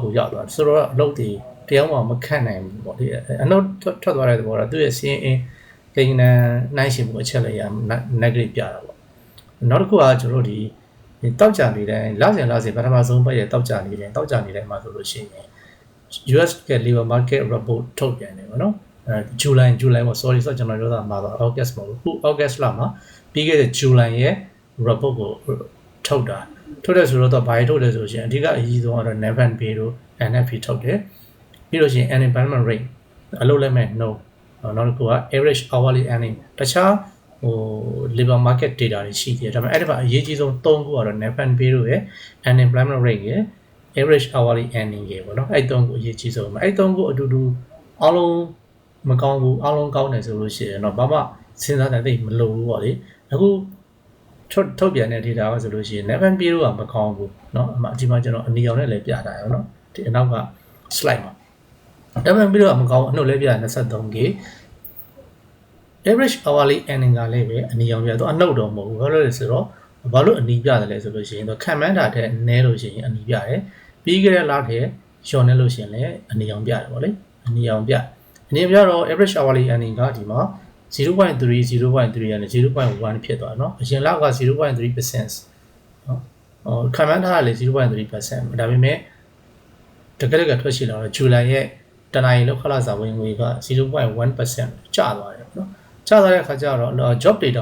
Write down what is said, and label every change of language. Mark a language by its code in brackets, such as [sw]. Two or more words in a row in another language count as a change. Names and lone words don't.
[my] ကိုရောက်သွားတယ်ဆိုတော့အလုပ်တွေတရားမှမခန့်နိုင်ဘူးပေါ့ဒီအနှုတ်ထွက်သွားတဲ့သဘောတော့သူ့ရဲ့စီးရင်ကိန်းနဲ့နှိုင်းရှင်မှုအချက်လက်ရ negative ပြတာပေါ့နောက်တစ်ခုကကျွန်တော်တို့ဒီတောက်ကြနေတိုင်းလစဉ်ပထမဆုံးပတ်ရဲ့တောက်ကြနေတိုင်းမှာဆို လို့ရှိရင် US က [en] labor market report [my] ထုတ်ပြန်တယ်ပေါ့နော်July ပေါ့ sorry ဆိုကျွန်တော်ပြောတာမှာတော့ August မဟုတ်ဘူး August လမှာပြီးခဲ့တဲ့ July ရဲ့ report ကိုထုတ်တာထုတ်တယ်ဆိုတော့ဘာတွေ ထုတ်လဲဆိုရင်အဓိကအရေးဆုံးကတော့ [en] Navan Bill [my] တို့ NFP ထုတ်တယ်ပြီးလို့ရှိရင် [en] unemployment rate [my] အလုပ်လက်မဲ့ no နောက်တစ်ခုက [en] average hourly earning [my] တခြား [en] labor market data [my] တွေရှိတယ်ဒါပေမဲ့အဲ့ဒါအရေးကြီးဆုံး၃ခုကတော့ [en] Navan Bill [my] တို့ရဲ့ [en] unemployment rate [my] ရဲ့ [en] average hourly earning [my] ရဲ့ပေါ့နော်အဲ့၃ခုအရေးကြီးဆုံးအဲ့၃ခုအတူတူအားလုံးမကောင်းဘူးအားလုံးကောင်းတယ်ဆိုလို့ရှိရင်တော့ဘာမှစဉ်းစားတဲ့သိမလို့ဘူးပေါ့လေအခုထုတ်ပြန်တဲ့ data ကဆိုလို့ရှိရင် [en] Navan Bill [my] ကမကောင်းဘူးเนาะဒီမှာကျွန်တော်အနီရောင်နဲ့လည်းပြထားရအောင်เนาะဒီအနောက်က slide မှာ [en] Navan Bill [my] ကမကောင်းအနှုတ်လည်းပြ 23k [en] average hourly earning [my] ကလည်းပဲအနီရောင်ပြတော့အနှုတ်တော့မဟုတ်ဘူးဘာလို့လဲဆိုတော့ဘာလို့အနီပြတယ်လဲဆိုလို့ရှိရင်တော့ခံမှန်းတာတဲ့နည်းလို့ရှိရင်အနီပြတယ်ပြီးခဲ့တဲ့လထဲလျှော်နေလို့ရှိရင်လည်းအနီရောင်ပြတယ်ပေါ့လေအနီရောင်ပြတော့ [en] average hourly earning [my] ကဒီမှာ0.3 0.3 နဲ့ 0.1 ဖြစ်သွားเนาะအရင်လက 0.3% เนาะခံမှန်းထားရလေ 0.3% ဒါပေမဲ့တကယ်ထွက်ရှိလာတော့ July ရဲ့တနင်္လာနေ့လောက်ခလာစာဝင်ငွေက 0.1% ကျသွားတယ်เนาะကျသွားတဲ့အခါကျတော့ [en] job data